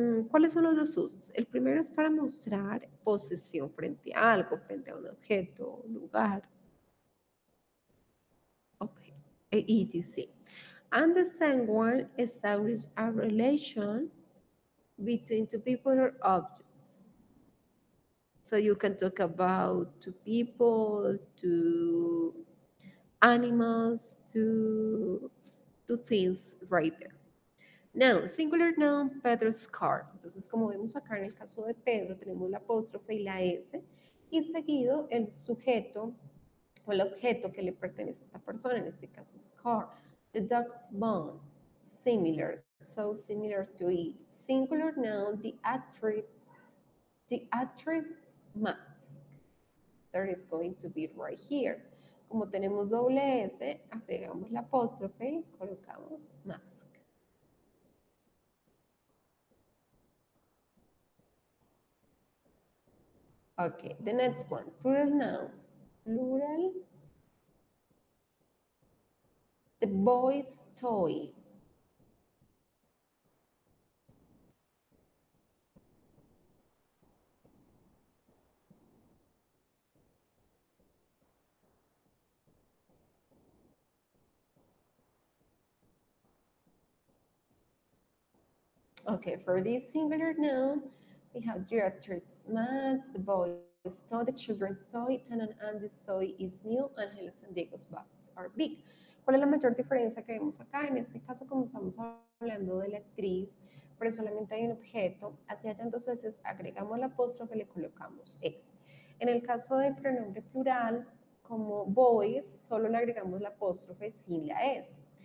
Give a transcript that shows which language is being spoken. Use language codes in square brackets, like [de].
[es] ¿Cuáles son los dos usos? El primero es para mostrar posesión frente a algo, frente a un objeto, lugar, etc. [en] And the second one establish a relation between two people or objects. So you can talk about two people, two animals, two things right there. Now, singular noun, Pedro's car. [es] Entonces, como vemos acá en el caso de Pedro, tenemos la apóstrofe y la S, y seguido el sujeto o el objeto que le pertenece a esta persona, en este caso es car. [en] The dog's bone, similar, so similar to it. Singular noun, the actress mask. That is going to be right here. [es] Como tenemos doble S, agregamos la apóstrofe y colocamos mask. [en] Okay, the next one, plural noun. Plural, the boy's toy. Okay, for this singular noun, we have director's mats, the boy's toy, the children's toy, Tan and Andy's toy is new, Ángeles and Diego's bats are big. [es] ¿Cuál es la mayor diferencia que vemos acá? En este caso, como estamos hablando de la actriz, pero solamente hay un objeto, así hayan dos veces, agregamos la apóstrofe, le colocamos X. En el caso del pronombre plural, como boys, solo le agregamos la apóstrofe sin la S.